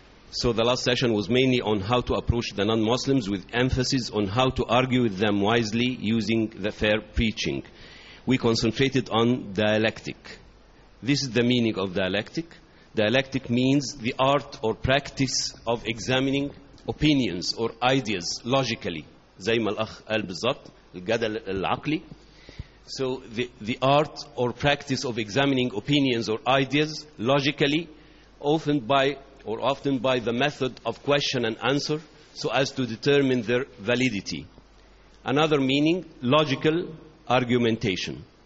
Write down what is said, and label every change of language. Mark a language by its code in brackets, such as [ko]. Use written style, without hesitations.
[en] So the last session was mainly on how to approach the non-Muslims, with emphasis on how to argue with them wisely using the fair preaching. We concentrated on dialectic. This is the meaning of dialectic. Dialectic means the art or practice of examining opinions or ideas logically. [ar] زي ما الأخ قال بالضبط, الجدل العقلي. [en] So the art or practice of examining opinions or ideas logically, often by the method of question and answer, so as to determine their validity. Another meaning, logical argumentation.